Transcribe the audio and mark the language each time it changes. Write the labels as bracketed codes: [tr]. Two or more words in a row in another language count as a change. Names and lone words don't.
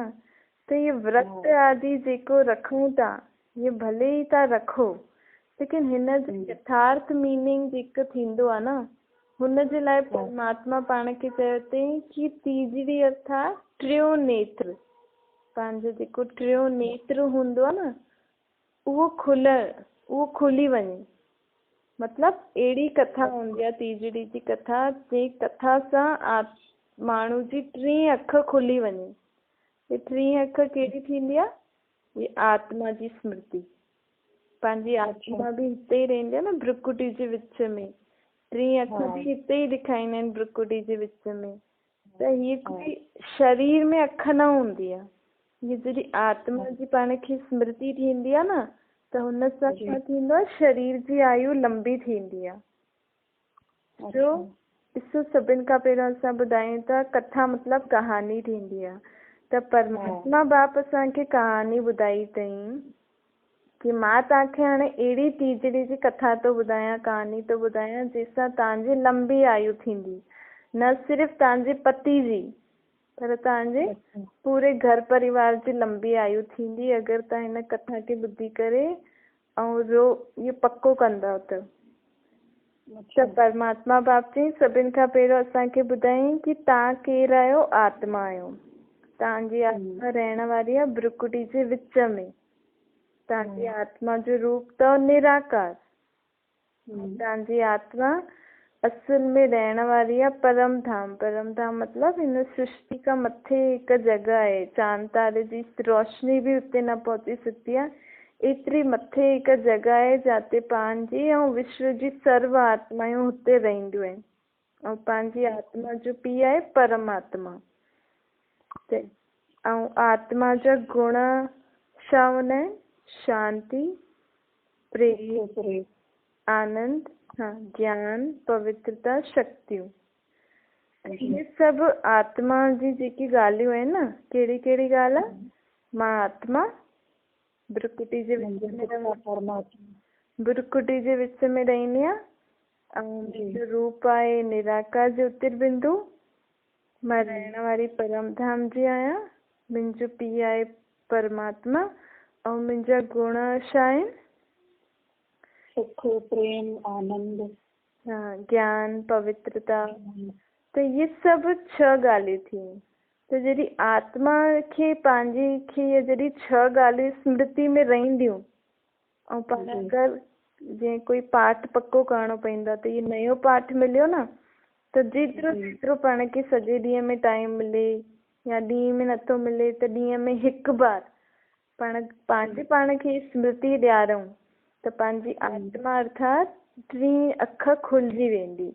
[sd] त इहे व्रत आदि जेको रखूं था, इहे भले ई था रखो, लेकिन हिन जो यथार्थ मीनिंग जेको थींदो आहे न, हुन जे लाइ परमात्मा पाण खे चयो अथई कि तीजड़ी अर्थात टियों नेत्र, पंहिंजो जेको टियों नेत्र हूंदो आहे न उहो खुली वञे। मतलब अहिड़ी कथा हूंदी आहे तीजड़ी जी कथा, जे कथा सां माण्हू जी टी अख खुली वञे। ये टी अख कहिड़ी थींदी आहे? ये आत्मा जी स्मृति। पंहिंजी आत्मा बि हिते ई रहंदी आहे न, भ्रुकुटी जे विच में। टी अख बि हिते ई ॾेखारींदा आहिनि भ्रुकुटी जे विच में। त हीअ कोई शरीर में अख न हूंदी आहे। हीअ जॾहिं आत्मा जी पाण खे स्मृति थींदी आहे न, त हुन सां छा थींदो आहे? शरीर जी आयु लंबी थींदी आहे। जो ॾिसो, सभिनि खां पहिरियों असां ॿुधायूं था कथा मतलब कहानी थींदी आहे। त परमात्मा बाप असांखे कहानी ॿुधाई अथई कि मां तव्हांखे हाणे अहिड़ी तीजड़ी जी कथा थो ॿुधायां, कहानी थो ॿुधायां जंहिंसां तव्हांजी लंबी आयु थींदी। न सिर्फ़ु तव्हांजे पति जी, पर तव्हांजे पूरे घर परिवार जी लंबी आयु थींदी अगरि तव्हां हिन कथा खे ॿुधी करे ऐं इहो पक्को कंदव त। परमात्मा बाप चई सभिनि खां पहिरियों असांखे ॿुधाई कि तव्हां केरु आहियो? आत्मा आहियो। तव्हांजी आत्मा रहण वारी आहे भ्रुकुटी जे विच में। तव्हांजी आत्मा जो रूप अथव निराकार। तव्हांजी आत्मा असुल में रहण वारी आहे परम धाम। परम धाम मतलब हिन सृष्टि खां मथे हिकु जॻह आहे, चांद तारे जी रोशनी भी उते न पहुची सघंदी आहे। एतिरी मथे हिकु जॻह आहे जिते पंहिंजी ऐं विश्व जी सर्व आत्मायूं हुते रहंदियूं आहिनि। ऐं पंहिंजी आत्मा जो पीउ आहे परमात्मा। ऐं आत्मा जा गुण छा हूंदा आहिनि? शांति, प्रेम, आनंद, ज्ञान, पवित्रता, शक्तियूं। ये सभु आत्मा जी जेकी ॻाल्हियूं आहिनि न, कहिड़ी कहिड़ी ॻाल्हि आहे? मां आत्मा भ्रुकुटी जे विच में भ्रुकुटी जे विच में रहंदी आहियां। ऐं मुंहिंजो रूप आहे निराकार ज्योतिर्बिंदु। मां रहण वारी परम धाम जी आहियां। मुंहिंजो पीउ आहे परमात्मा। ऐं मुंहिंजा गुण छा आहिनि? सुख, प्रेम, आनंद, ज्ञान, पवित्रता। त ये सभु 6 ॻाल्हियूं थियूं। त जॾहिं आत्मा खे पंहिंजी खे जॾहिं 6 ॻाल्हियूं स्मृति में रहंदियूं, ऐं पाण अगरि जीअं कोई पाठ पक्को करणो पवंदो आहे त इहो नयो पाठ मिलियो न, त जेतिरो पाण खे सॼे ॾींहं में टाइम मिले या ॾींहं में नथो मिले त ॾींहं में हिकु बार पाण खे स्मृति ॾियारूं त पंहिंजी आत्मा अर्थात 3 अख खुलिजी वेंदी।